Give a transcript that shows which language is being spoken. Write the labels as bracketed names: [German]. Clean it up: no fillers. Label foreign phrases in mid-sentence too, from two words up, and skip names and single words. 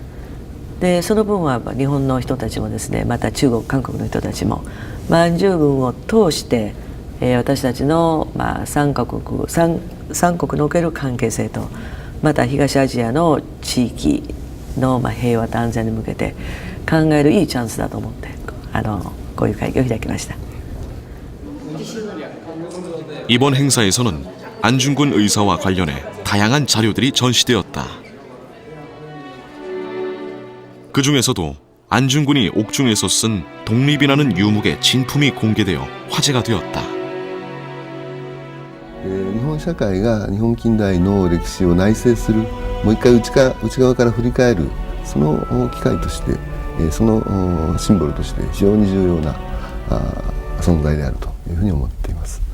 [Japanese] でその分は日本の人たちもですね、また中国、韓国の人たちも安住軍を通して私たちの三国における関係性と、また東アジアの地域の平和と安全に向けて考えるいいチャンスだと思ってこういう会議を開きました。 [Korean] 이번 행사에서는 안중근 의사와 관련해 다양한 자료들이 전시되었다. 그 중에서도 안중근이 옥중에서 쓴 독립이라는 유목의 진품이 공개되어 화제가 되었다. [Japanese] 日本社会が日本近代の歴史を内省する、もう一回内側から振り返る、その機会として、そのシンボルとして非常に重要な存在であるというふうに思っています。